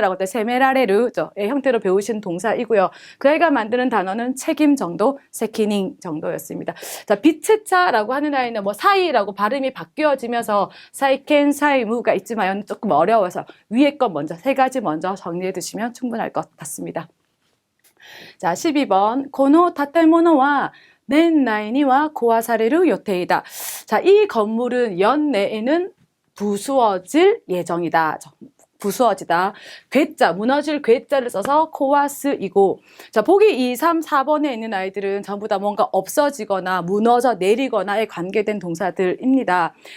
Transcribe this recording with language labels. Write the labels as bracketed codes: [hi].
[ko] 라고 할 때 세메라레르의 형태로 배우신 동사이고요. 그 아이가 만드는 단어는 책임 정도, 세키닝 정도였습니다. 자, 비체차라고 하는 아이는 뭐 사이라고 발음이 바뀌어지면서 사이켄, 사이무가 있지만 조금 어려워서 위에 것 먼저, 세 가지 먼저 정리해 두시면 충분할 것 같습니다. 자, 12번. [ja] この建物は年内には壊される予定だ. [ko] 자, 이 건물은 연내에는 부수어질 예정이다. 부수어지다. 괴짜, 무너질 괴짜를 써서 코와스이고, 자, 보기 2, 3, 4번에 있는 아이들은 전부 다 뭔가 없어지거나 무너져 내리거나에 관계된 동사들입니다.